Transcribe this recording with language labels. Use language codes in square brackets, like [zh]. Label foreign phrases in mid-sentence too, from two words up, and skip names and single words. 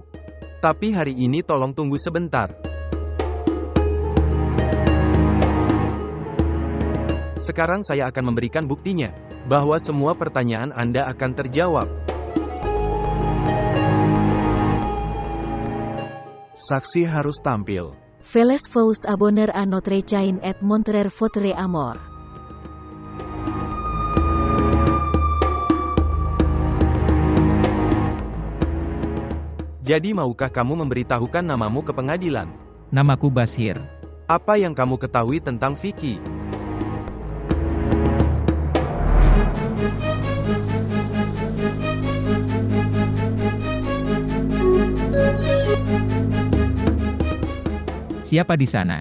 [id] Tapi hari ini tolong tunggu sebentar. Sekarang saya akan memberikan buktinya, bahwa semua pertanyaan Anda akan terjawab. Saksi harus tampil. [fr] Veles vous abonner à notre chaîne et montrer votre amour. [id] Jadi maukah kamu memberitahukan namamu ke pengadilan? Namaku Bashir. Apa yang kamu ketahui tentang Vicky? Siapa di sana?